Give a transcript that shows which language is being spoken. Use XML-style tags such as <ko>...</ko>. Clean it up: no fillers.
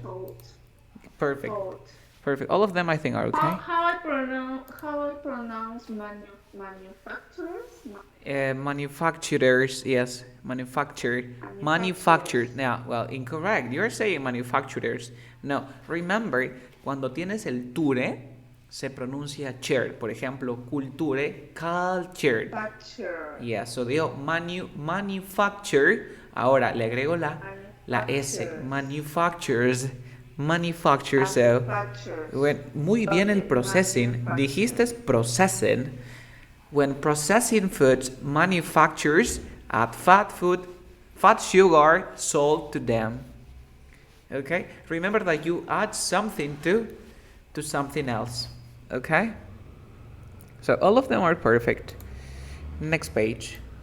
<en>Salt. Perfect. Salt. Perfect. All of them I think are okay. How I pronounce manufacturers? Manufacturers, yes, manufactured. Yeah, well, incorrect. You're saying manufacturers. No, remember,</en> <es>cuando tienes el ture, se pronuncia chair. Por ejemplo, culture, cultured.</es> <en>Yeah, so digo manufacture.</en> <es>Ahora le agrego la S. Manufacturers. So, muy bien el processing. Dijiste processing.</es> <en>When processing foods, manufacturers add fat sugar, salt to them. Okay? Remember that you add something to something else. Okay? So all of them are perfect. Next page.</en>